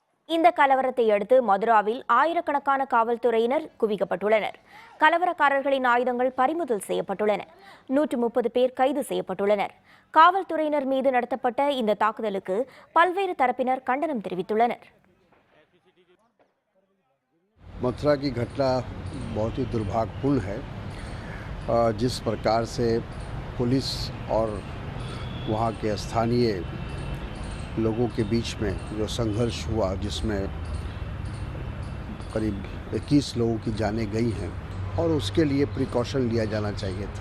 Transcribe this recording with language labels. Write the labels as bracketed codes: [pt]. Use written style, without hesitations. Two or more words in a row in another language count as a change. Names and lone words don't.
[ta] இந்த கலவரத்தை அடுத்து மதுராவில் ஆயிரக்கணக்கான காவல்துறையினர் குவிக்கப்பட்டுள்ளனர். கலவரக்காரர்களின் ஆயுதங்கள் பறிமுதல் செய்யப்பட்டுள்ளன. 130 பேர் கைது செய்யப்பட்டுள்ளனர். காவல்துறையினர் மீது நடத்தப்பட்ட இந்த தாக்குதலுக்கு பல்வேறு தரப்பினர் கண்டனம் தெரிவித்துள்ளனர். [hi] मथुरा की घटना बहुत ही दुर्भाग्यपूर्ण है। जिस प्रकार से पुलिस और वहाँ के स्थानीय लोगों के बीच में जो संघर्ष हुआ, जिसमें करीब 21 लोगों की जानें गई हैं और उसके लिए प्रिकॉशन लिया जाना चाहिए था।